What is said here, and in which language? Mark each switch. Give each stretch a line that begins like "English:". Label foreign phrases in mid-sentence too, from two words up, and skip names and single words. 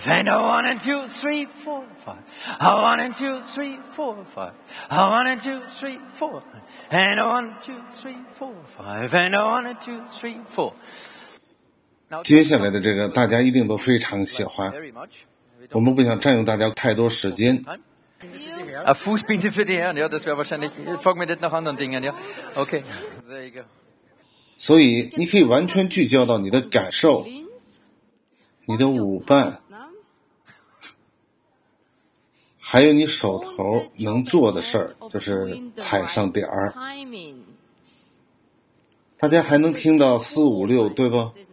English: And 1 and 2, 3, 4, 5. 1 and 2, 3, 4, 5. 1 and 2, 3, 4. And 1, 2, 3, 4, 5. And 1 and 2, 3, 4.
Chinese: 接下来的这个大家一定都非常喜欢，我们不想占用大家太多时间。
German: Fußbinde für die Herren, ja, das wäre wahrscheinlich, frag mich nicht nach anderen Dingen, ja.
English: Okay, there you go.
Chinese: 所以你可以完全聚焦到你的感受，你的舞伴，还有你手头能做的事儿，就是踩上点儿。大家还能听到4、5、6，对吧？